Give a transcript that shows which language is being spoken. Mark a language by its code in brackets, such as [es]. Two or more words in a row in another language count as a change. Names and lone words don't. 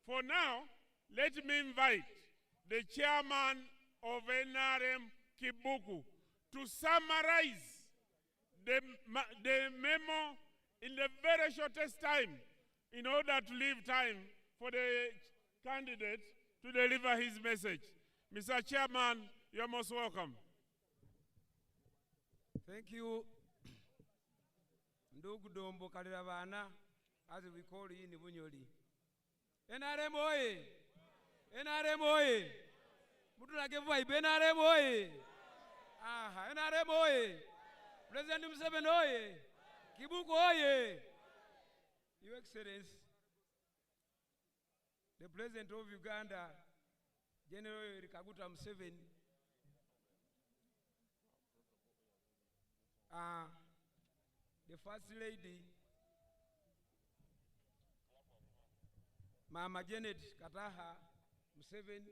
[en] For now, let me invite the chairman of NRM Kibuku to summarize the memo in the very shortest time in order to leave time for the candidate to deliver his message. Mr. Chairman, you're most welcome. Thank you. Ndugu Dombo Kaliravana, as we call you in Bunyoli. NRM oye! NRM oye! Mutulage vibe, NRM oye! Aha, NRM oye! President Museveni oye! Kibuku oye! Your Excellency, the President of Uganda, General Kaguta Museveni, the First Lady, Mama Janet Kataha Museveni,